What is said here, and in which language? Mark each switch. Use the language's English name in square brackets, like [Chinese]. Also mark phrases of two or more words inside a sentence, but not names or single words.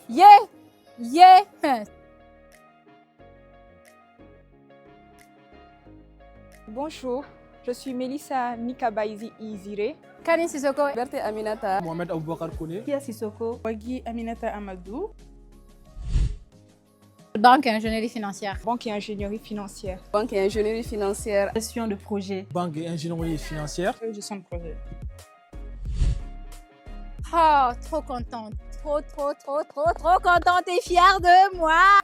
[French] Yeah! Yeah! Bonjour, je suis Melissa Mikabaïzi Izire. Kani Sissoko. Berthe Aminata. Mohamed Aboubakar Kone. Kia Sissoko. Wagi Aminata Amadou. Banque et ingénierie financière. Banque et ingénierie financière. Banque et ingénierie financière. Gestion de projet. Banque et ingénierie financière. Gestion de projet. Oh, trop contente. Trop contente et fière de moi.